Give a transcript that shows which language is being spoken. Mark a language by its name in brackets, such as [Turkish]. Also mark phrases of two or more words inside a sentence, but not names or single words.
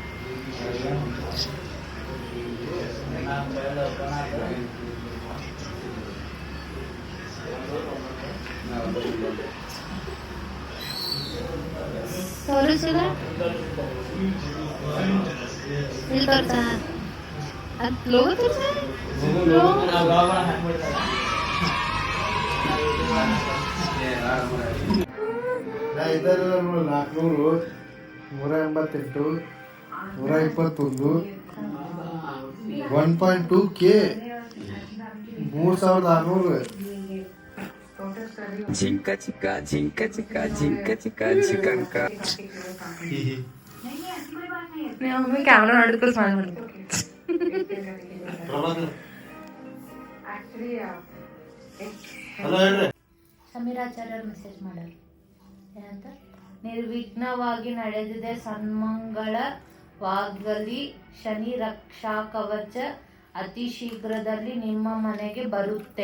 [Kannada] ತೋರಿಸಿದ ಇಲ್ಲಿ ತೋರ್ಸ ಅದು ಲೋಗೋ ತೋರ್ಸ. ಇದರ 400, 188, 121, 1.2K, 3600. Jinka chika, jinka chika, jinka chika, chikanka. ನೀವು ಕ್ಯಾಮ್ರಾ ನೋಡಿದ್ರೆ ಸ್ಮೈಲ್ ಮಾಡ್ತೀವಿ. ಸಮೀರಾಚಾರ್ಯರು ಮೆಸೇಜ್ ಮಾಡೋರು ಏನಂತ, ನಿರ್ವಿಘ್ನವಾಗಿ ನಡೆದಿದೆ, ಸನ್ಮಂಗಳವಾಗಲಿ, ಶನಿ ರಕ್ಷಾ ಕವಚ ಅತಿ ಶೀಘ್ರದಲ್ಲಿ ನಿಮ್ಮ ಮನೆಗೆ ಬರುತ್ತೆ.